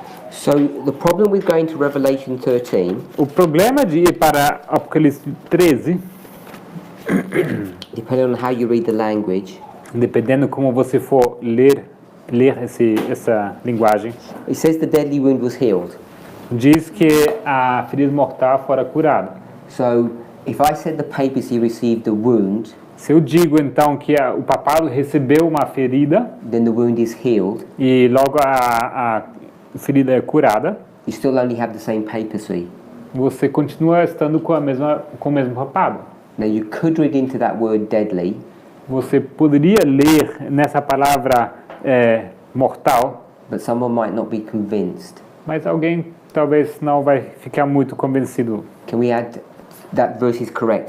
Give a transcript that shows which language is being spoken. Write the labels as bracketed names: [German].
[English] So the problem with going to Revelation 13 [Portuguese] O problema de ir para Apocalipse 13, [English] depending on how you read the language, [Portuguese] dependendo como você for ler ler essa linguagem. [English] It says the deadly wound was healed. [Portuguese] Diz que a ferida mortal fora curada. [English] So if I said the papacy received the wound, [Portuguese] Se eu digo então que o papado recebeu uma ferida [English] then the wound is healed, [Portuguese] e logo a ferida é curada, [English] you still only have the same papacy. [Portuguese] você continua estando com o mesmo papado. [English] Now you could read into that word deadly, [Portuguese] Você poderia ler nessa palavra mortal, [English] but someone might not be convinced. [Portuguese] mas alguém talvez não vai ficar muito convencido. [English] Can we add that verse is correct?